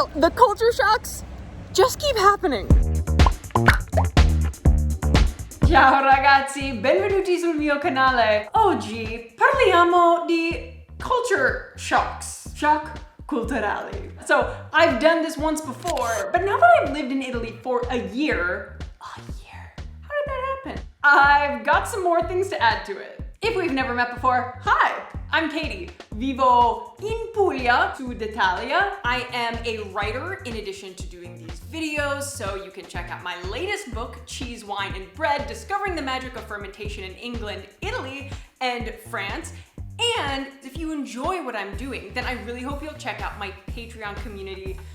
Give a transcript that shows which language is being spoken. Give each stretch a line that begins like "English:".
English: the culture shocks just keep happening.
Italian: Ciao ragazzi, benvenuti sul mio canale. Oggi parliamo di culture shocks. Shock culturali.
English: So I've done this once before, but now that I've lived in Italy for a year, how did that happen? I've got some more things to add to it. If we've never met before, hi, I'm Katie.
Italian: Vivo in Puglia, Sud Italia.
English: I am a writer in addition to doing these videos, so you can check out my latest book, Cheese, Wine, and Bread, Discovering the Magic of Fermentation in England, Italy, and France. And if you enjoy what I'm doing, then I really hope you'll check out my Patreon community.